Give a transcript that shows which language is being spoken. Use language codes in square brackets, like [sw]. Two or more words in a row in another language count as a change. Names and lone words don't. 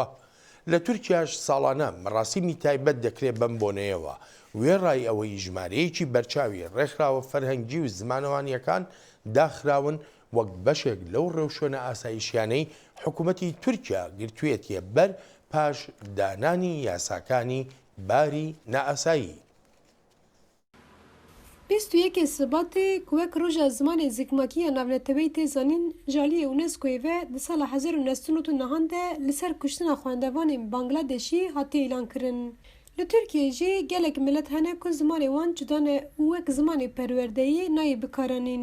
[ckb] لە تورکیاش ساڵانە مەراسیمی تایبەت دەکرێت بەم بۆنەیەوە وێڕای ئەوەی ژمارەیەکی بەرچاوی ڕێکخراوە فەرهەنگی و زمانەوانیەکان داخراون وەک بەشێک لەو ڕێوشۆنە ئاسایشیانەی حکوومەتی تورکیا گرتوێتیە بەر پاش دانانی یاساکانی باری نائاسایی. [ku] 21 سباتê ku wek roja zimanê zikmakiya navneteweyî tê zanîn jaliyê UNESCOyê ve di sala 1990 de li ser kuştina xwendevanên Bangladeşî hatiye îlan kirin. Li Tirkiyeyê jî gelek millet hene ku zimanê wan cuda ne û wek zimanê perwerdeyî nayê bikaranîn.